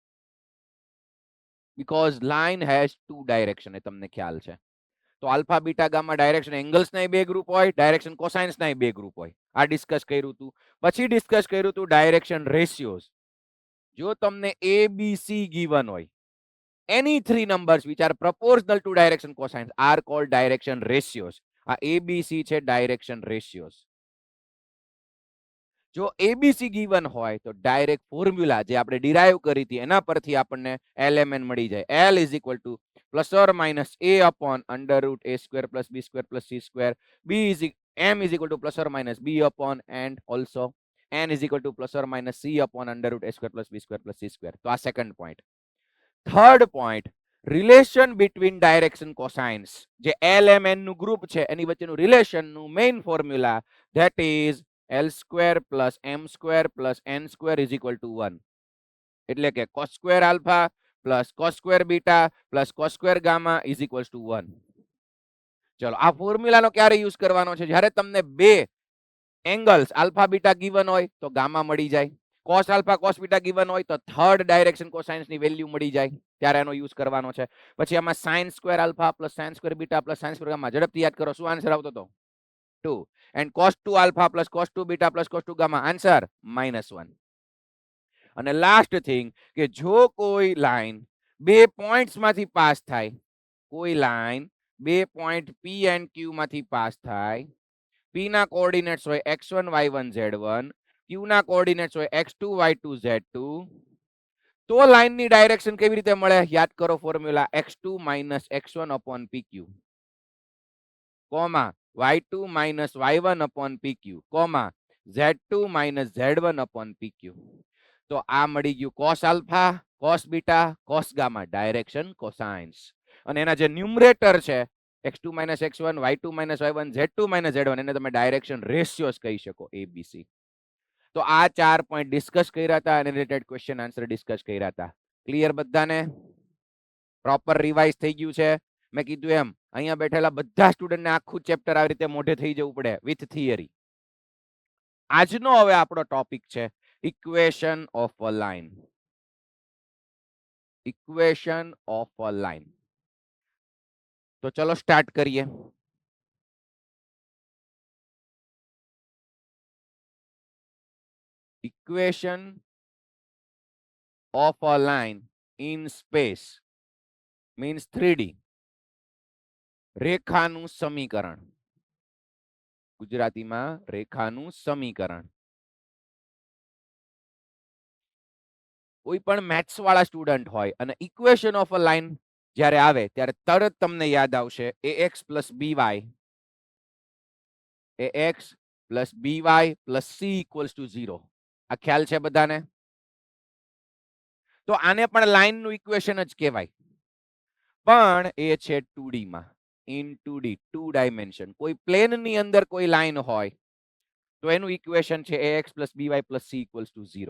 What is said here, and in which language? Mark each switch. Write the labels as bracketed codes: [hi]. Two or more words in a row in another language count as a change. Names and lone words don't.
[en] because line has 2 direction, [gu] એ તમને ખ્યાલ છે. તો [en] alpha beta gamma direction [gu] એંગલ્સના 2 ગ્રુપ હોય, [en] direction cosines [gu] 2 ગ્રુપ હોય. આ ડિસ્કસ કર્યું હતું. પછી ડિસ્કસ કર્યું હતું [en] direction ratios. [gu] જો તમને [en] a b c given [gu] હોય, [en] any 3 numbers which are proportional to direction cosines are called direction ratios. [gu] આ ABC છે [en] direction ratios. [gu] જો [en] abc given [gu] હોય તો [en] direct formula [gu] જે આપણે ડિરાઈવ કરી હતી એના પરથી આપણને એલએમએન મળી જાય. [en] L is equal to plus or minus a upon under root a square plus b square plus c square. M is equal to plus or minus b upon and also n is equal to plus or minus c upon under root a square plus b square plus c square. [gu] તો આ [en] second point. third point, relation between direction cosines, [gu] જે LMN નું ગ્રુપ છે એની વચ્ચેનું રિલેશનનું [en] main formula that is L square plus M square plus N square is equal to 1. એટલે કે cos square alpha plus cos square beta plus cos square gamma is equals to 1. [gu] ચલો, આ ફોર્મ્યુલાનો ક્યારે યુઝ કરવાનો છે? જ્યારે તમને [en] 2 angles alpha beta given [gu] હોય તો ગામા મળી જાય, [en] cos alpha cos beta given [gu] હોય તો [en] third direction cosines [gu] ની વેલ્યુ મળી જાય, ત્યારે એનો યુઝ કરવાનો છે. પછી આમાં [en] sin square alpha plus sin square beta plus sin square gamma, [gu] ઝડપથી યાદ કરો શું આન્સર આવતો હતો? 2. [en] and cos 2 alpha plus cos 2 beta plus cos 2 gamma, answer -1. [gu] અને [en] last thing [gu] કે જો કોઈ લાઈન [en] 2 points [gu] માંથી પાસ થાય, કોઈ લાઈન [en] 2 point P and Q [gu] માંથી પાસ થાય, P ના કોઓર્ડિનેટ્સ હોય x1 y1 z1, Q ના કોઓર્ડિનેટ્સ હોય x2 y2 z2, તો લાઈનની ડાયરેક્શન કેવી રીતે મળે? યાદ કરો ફોર્મ્યુલા [en] x2 - x1 upon pq, [gu] કોમા y2 minus y1 upon pq, [en] comma z2 minus z1 upon pq. [gu] તો આ મળી ગયું [en] cos alpha, cos beta, cos gamma, direction cosines. [gu] અને એના જે ન્યુમરેટર છે [en] x2 minus x1, y2 minus y1, z2 minus z1, [gu] એને તમે [en] direction ratios [gu] કહી શકો, abc. તો આ [en] 4 point [gu] ડિસ્કસ કર્યા હતા અને [en] related question answer [gu] ડિસ્કસ કર્યા હતા. ક્લિયર બધાને? [en] proper revise [gu] થઈ ગયું છે? મેં કીધું એમ અહીંયા બેઠેલા બધા સ્ટુડન્ટને આખું ચેપ્ટર આવી રીતે મોઢે થઈ જવું પડે [en] with theory. [gu] આજનો હવે આપણો ટોપિક છે [en] equation of a line. equation of a line. [gu] તો ચલો [en] start કરીએ. equation of a line in space means 3D. [gu] રેખાનું સમીકરણ. ગુજરાતીમાં રેખાનું સમીકરણ. કોઈ પણ [en] maths વાળા [gu] સ્ટુડન્ટ હોય અને [en] equation of a line [gu] જ્યારે આવે ત્યારે તરત તમને યાદ આવશે [en] ax plus by, ax plus by plus c equals to 0. [gu] આ ખ્યાલ છે બધાને? તો આને પણ લાઇનનું ઇક્વેશન જ કહેવાય, પણ એ છે 2D માં, [en] in 2D, 2 dimension. [gu] કોઈ પ્લેનની અંદર કોઈ લાઇન હોય તો એનું ઇક્વેશન છે [en] ax plus by plus c equals to 0.